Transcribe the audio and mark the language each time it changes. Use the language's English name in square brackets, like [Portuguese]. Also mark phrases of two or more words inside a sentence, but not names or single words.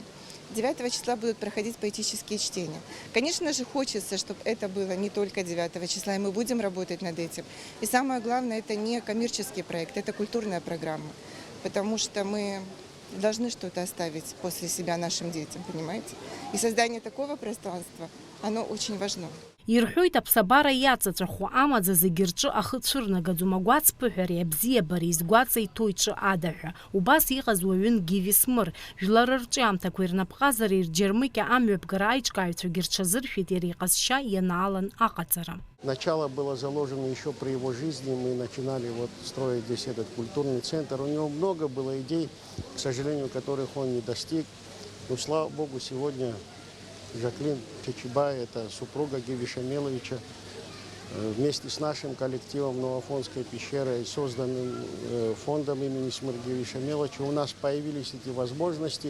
[Russian] 9 числа будут проходить поэтические чтения. Конечно же, хочется, чтобы это было не только 9 числа, и мы будем работать над этим. И самое главное, это не коммерческий проект, это культурная программа, потому что мы должны что-то оставить после себя нашим детям, понимаете? И создание такого пространства, оно очень важно. [Abkhazian] Ирҳәоит аԥсабара иаҵаҵәаху амаӡа зегьы рҿы ахы цәырнагаӡом агәаҵԥыҳәареи абзиабареи изгәаҵа иҭоу иҿы ада ҳәа. Убас иҟаз уаҩын Гивис Смыр. Жәлар рҿиамҭақәа ирнапҟазареи рџьармыкьа амҩаԥгара аиҿкааҩцәагьы рҽазыршәеит иара иҟазшьа ианаалан аҟаҵара. [Russian] Начало было заложено еще при его жизни. Мы начинали строить здесь этот культурный центр. У него много было идей, к сожалению, которых он не достиг. Но, слава Богу, сегодня Жаклин Чичибай, это супруга Гиви Шамиловича, вместе с нашим коллективом Новоафонской пещерой, созданным фондом имени Смыр Гиви Шамиловича, у нас появились эти возможности.